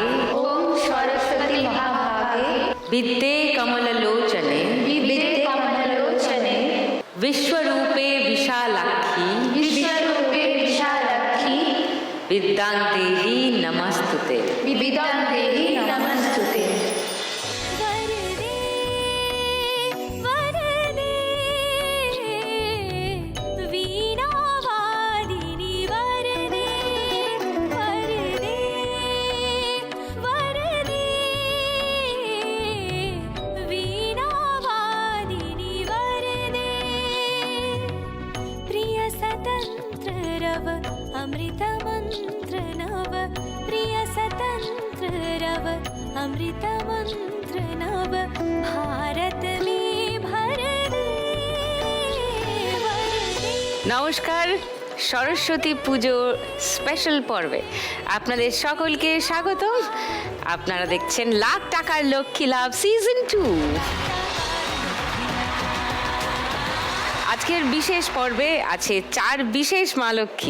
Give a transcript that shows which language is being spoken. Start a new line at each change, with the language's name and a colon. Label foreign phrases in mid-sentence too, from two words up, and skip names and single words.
Sanskrit: ওম সরস্বতী মহাভাগে বিদ্যে কমললোচনে বিবিধে কমলোচনে বিশ্বরূপে বিশালাক্ষী বিশ্বরূপে বিশালাক্ষী বিদ্যাং দেহি নমস্তুতে। বিবিধাং দেহি নমস্তুতে।
Hindi: वरदे वरदे वीणावादिनी वरदे वरदे वरदे वीणावादिनी वरदे प्रिय स्वतंत्र रव अमृत मंत्र नव प्रिय स्वतंत्र रव अमृत मंत्र नव भारत में भर दे वरदे।
Bangla: নমস্কার, সরস্বতী পুজো স্পেশাল পর্বে আপনাদের সকলকে স্বাগতম। আপনারা দেখছেন লাখ টাকার লক্ষ্মী লাভ সিজন 2। আজকের বিশেষ পর্বে আছে 4 বিশেষ মা লক্ষ্মী।